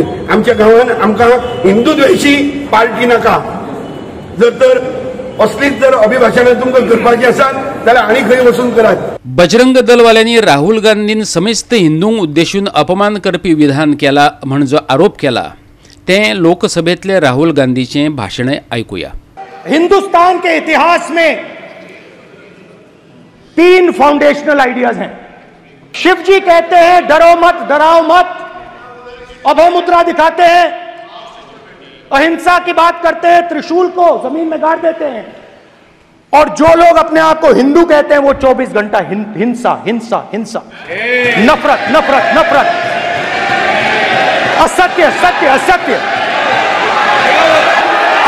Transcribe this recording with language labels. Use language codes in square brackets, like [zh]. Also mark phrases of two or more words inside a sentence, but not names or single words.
[kok] आमच्या गांवांत आमकां हिंदू द्वेशी पार्टी नाका। जर तर असलीच जर अभिभाशणां तुमकां करपाची आसात जाल्यार आनी खंय वचून करात। बजरंग दलवाल्यांनी राहुल गांधीन समेस्त हिंदूंक उद्देशून अपमान करपी विधान केला म्हण जो आरोप केला ते लोकसभेतले राहुल गांधीचे भाषण ऐकूया। [hi] हिंदुस्तान के इतिहास में 3 [en] foundational ideas [hi] हैं। शिव जी कहते हैं डरो मत, डराओ मत, अभय मुद्रा दिखाते हैं, अहिंसा की बात करते हैं, त्रिशूल को जमीन में गाड़ देते हैं, और जो लोग अपने आप को हिंदू कहते हैं वो 24 घंटा हिंसा हिंसा हिंसा, नफरत नफरत नफरत, असत्य सत्य असत्य।